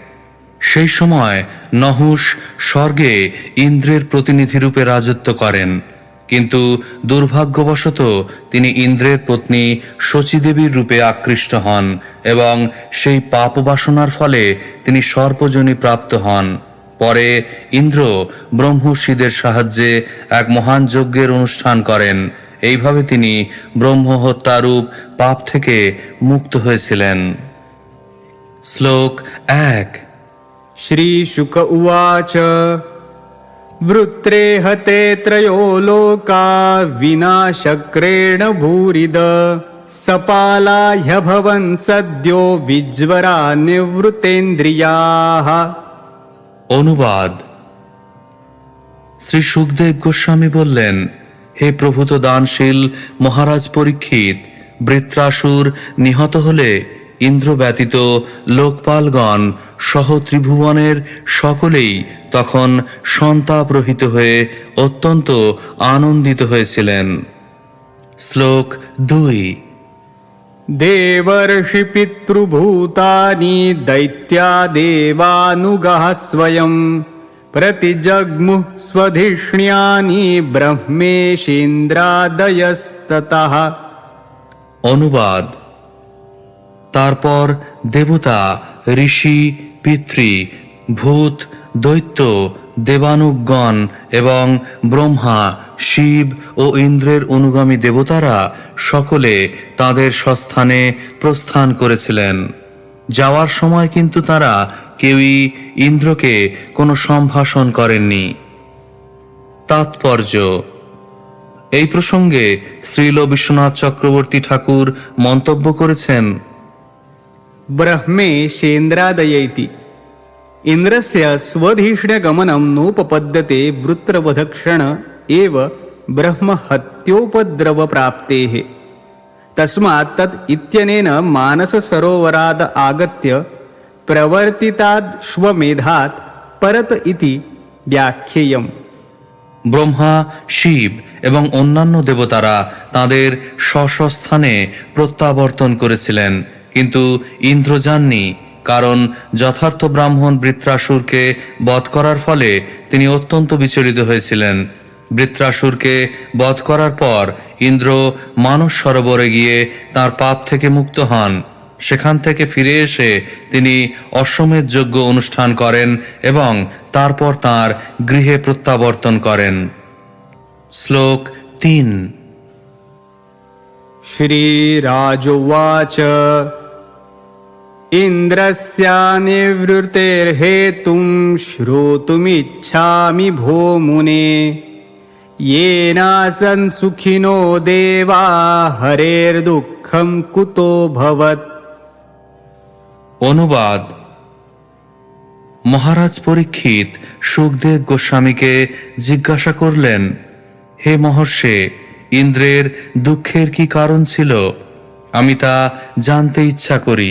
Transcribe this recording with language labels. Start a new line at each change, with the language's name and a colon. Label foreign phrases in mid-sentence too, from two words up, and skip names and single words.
Bangla: সেই সময় নহুষ স্বর্গে ইন্দ্রের প্রতিনিধিরূপে রাজত্ব করেন, কিন্তু দুর্ভাগ্যবশত তিনি ইন্দ্রের পত্নী শচীদেবীর রূপে আকৃষ্ট হন এবং সেই পাপ বাসনার ফলে তিনি সর্পযোনি প্রাপ্ত হন। পরে ইন্দ্র ব্রহ্মর্ষিদের সাহায্যে এক মহান যজ্ঞের অনুষ্ঠান করেন। এইভাবে তিনি ব্রহ্মহত্যারূপ পাপ থেকে মুক্ত হয়েছিলেন। শ্লোক 1।
Sanskrit: श्रीशुक उवाच वृत्रे हते त्रयो लोका विनाशक्रेण भूरिद सपाला ह्यभवन् सद्यो विज्वरा निवृतेन्द्रियाः।
Bangla: অনুবাদ। শ্রী সুখদেব গোস্বামী বললেন, হে প্রভূত দানশীল মহারাজ পরীক্ষিত, বৃত্রাসুর নিহত হলে ইন্দ্র ব্যতীত লোকপালগণ সহ ত্রিভুবনের সকলেই তখন সন্তাপ রহিত হয়ে অত্যন্ত আনন্দিত হয়েছিলেন। শ্লোক 2।
Sanskrit: देवर्षि पितृभूतानि दैत्या देवानुगाः स्वयं प्रतिजग्मुः स्वधिष्ण्यानि ब्रह्मेशेन्द्रादयस्ततः।
Bangla: অনুবাদ। তারপর দেবতা, ঋষি, পিতৃ, ভূত, দৈত্য, দেবানুগণ এবং ব্রহ্মা, শিব ও ইন্দ্রের অনুগামী দেবতারা সকলে তাদের স্বস্থানে প্রস্থান করেছিলেন। যাওয়ার সময় কিন্তু তারা কেউই ইন্দ্রকে কোনো সম্ভাষণ করেননি। তাৎপর্য। এই প্রসঙ্গে শ্রীল বিশ্বনাথ চক্রবর্তী ঠাকুর মন্তব্য করেছেন,
Sanskrit: ब्रह्मेशेन्द्रादयैति इन्द्रस्य स्वधिष्ण्यगमनं नोपपद्यते वृत्रवधक्षण एव ब्रह्महत्योपद्रवप्राप्तेः। तस्मात् तत् इत्यनेन मानससरोवराद आगत्य प्रवर्तिताद्श्वमेधात् परत इति व्याख्येयम्।
Bangla: ব্রহ্মা, শিব এবং অন্যান্য দেবতারা তাদের স্বস্থানে প্রত্যাবর্তন করেছিলেন, কিন্তু ইন্দ্র যাননি, কারণ যথার্থ ব্রাহ্মণ বৃত্রাসুরকে বধ করার ফলে তিনি অত্যন্ত বিচলিত হয়েছিলেন। বৃত্রাসুরকে বধ করার পর ইন্দ্র মানস সরোবরে গিয়ে তার পাপ থেকে মুক্ত হন। সেখান থেকে ফিরে এসে তিনি অশ্বমেধ যজ্ঞ অনুষ্ঠান করেন এবং তারপর তাঁর গৃহে প্রত্যাবর্তন করেন। শ্লোক 3।
Sanskrit: श्रीराजोवाच इन्द्रस्यानिवृत्तेर्हेतुं श्रोतुमिच्छामि भो मुने येनासन् सुखिनो देवा हरेर्दुःखं कुतो भवत्।
Bangla: অনুবাদ: মহারাজ পরীক্ষিত সুখদেব গোস্বামীকে জিজ্ঞাসা করলেন, হে মহর্ষে, ইন্দ্রের দুঃখের কি কারণ ছিল? আমি তা জানতে ইচ্ছা করি।